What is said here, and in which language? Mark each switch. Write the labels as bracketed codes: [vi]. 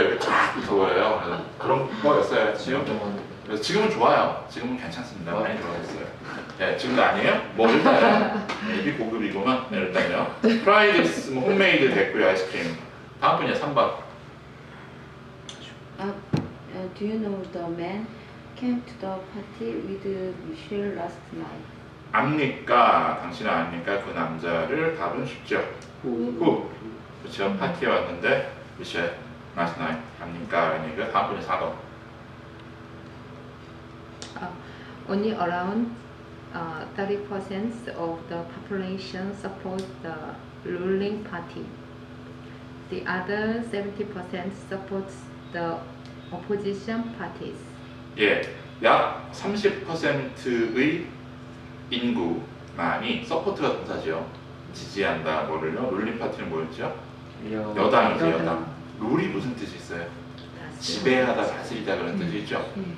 [ko] 이렇게 쫙 붙어버려요. 그래서 그런 거였어요. 그래서 지금은 좋아요. 지금은 괜찮습니다. 많이 좋아졌어요. 네, 지금도 아니에요? 뭐 일단요. 입이 고급이구만. 네, 일단요. 프라이드스 홈메이드 됐고요. 아이스크림. 다음 분이요. 3번. [en] do you know the man came to the party with Michelle last night? [ko] 압니까? 당신은 압니까? 그 남자를 답은 쉽죠. Who? 그렇죠. 파티에 왔는데 미셸 last night 압니까? 라는 얘기가 다음 분이 4번. [en] Only around 30% of the population support the ruling party. The other 70% supports the opposition parties. [ko] 예, 약 30%의 인구만이 서포트가 동사죠. 지지한다. 뭐를요? 룰링 파티는 뭐였죠? 여당이죠. 여당. 룰이 무슨 뜻이 있어요? 지배하다, 다스리다 그런 뜻이 있죠.